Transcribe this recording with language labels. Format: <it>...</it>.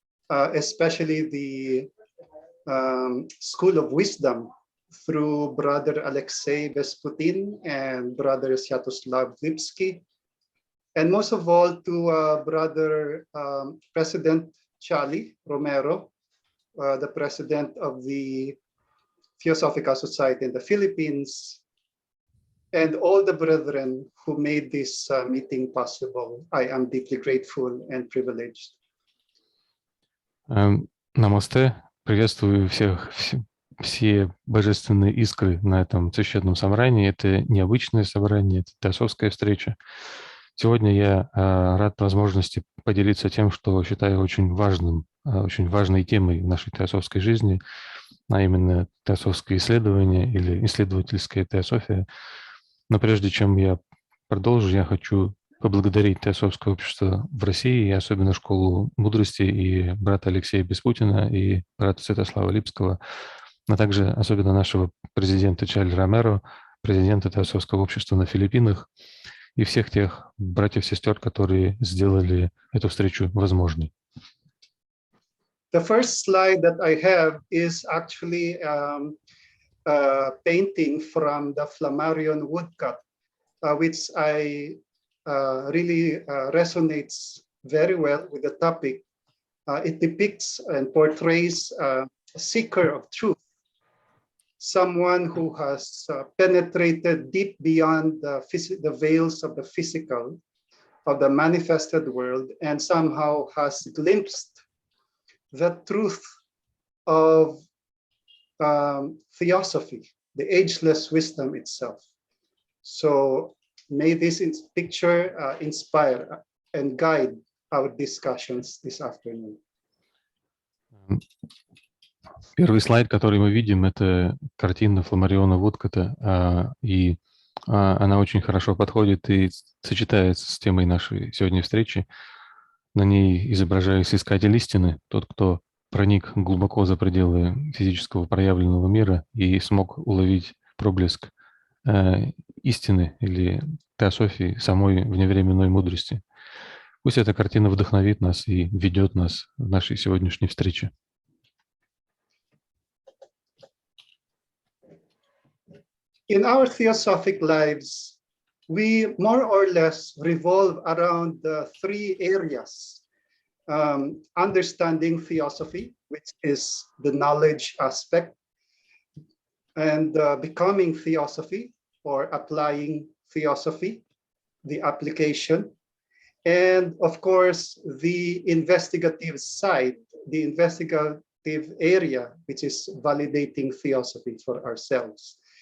<en>especially the School of Wisdom through Brother Alexei Vesputin and Brother Sviatoslav Lipsky, and most of all to Brother President Charlie Romero, the president of the Theosophical Society in the Philippines, and all the brethren who made this meeting possible. I am deeply grateful and privileged.</en> <ru>Намасте. Приветствую все божественные искры на этом священном собрании. Это необычное собрание, это теософская встреча. Сегодня я рад возможности поделиться тем, что считаю очень важной темой в нашей теософской жизни, а именно теософское исследование или исследовательская теософия. Но прежде чем я продолжу, я хочу поблагодарить Теософское общество в России, и особенно Школу мудрости, и брата Алексея Беспутина, и брата Святослава Липского, а также особенно нашего президента Чарли Ромеро, президента Теософского общества на Филиппинах, и всех тех братьев и сестер, которые сделали эту встречу возможной.</ru> <en>The first slide that I have is actually a painting from the Flammarion woodcut, which I really resonates very well with the topic. It depicts and portrays a seeker of truth, someone who has penetrated deep beyond the veils of the physical, of the manifested world, and somehow has glimpsed the truth of theosophy, the ageless wisdom itself. So may this picture inspire and guide our discussions this afternoon.</en> <ru>Первый слайд, который мы видим, это картина Фламариона Вудкота, и она очень хорошо подходит и сочетается с темой нашей сегодняшней встречи. На ней изображается искатель истины, тот, кто проник глубоко за пределы физического проявленного мира и смог уловить проблеск истины или теософии, самой вневременной мудрости. Пусть эта картина вдохновит нас и ведет нас в нашей сегодняшней встрече.</ru> <en>In our theosophic lives, we more or less revolve around the three areas. Understanding theosophy, which is the knowledge aspect, and becoming theosophy, or applying theosophy, the application, and of course, the investigative side, the investigative area, which is validating theosophy for ourselves.</en>